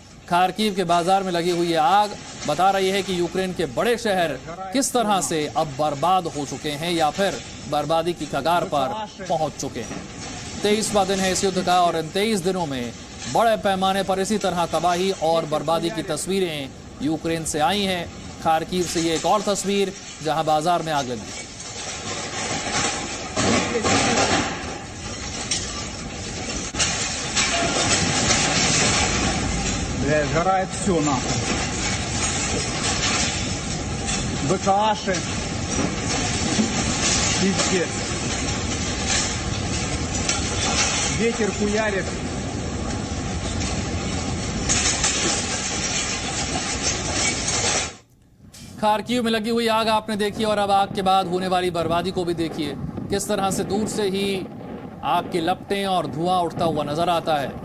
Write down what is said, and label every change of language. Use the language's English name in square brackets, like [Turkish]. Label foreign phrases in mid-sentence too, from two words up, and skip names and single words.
[Hindi] खार्किव के बाजार में लगी हुई आग बता रही है कि यूक्रेन के बड़े शहर किस तरह से अब बर्बाद हो चुके हैं या फिर बर्बादी की कगार पर पहुंच चुके हैं। 23वां दिन है इस युद्ध का और इन 23 दिनों में बड़े पैमाने पर इसी तरह तबाही और बर्बादी की तस्वीरें यूक्रेन से आई हैं। खार्किव से ये एक और तस्वीर जहां बाजार में आग लगी है। [Russian] Сгорает все нахуй. БКАши. Пиздец. Ветер хуярит. [Hindi] खार्किव में लगी हुई आग आपने देखी और अब आग के बाद होने वाली बर्बादी को भी देखिए। किस तरह से दूर से ही आग की लपटें और धुआं उठता हुआ नजर आता है।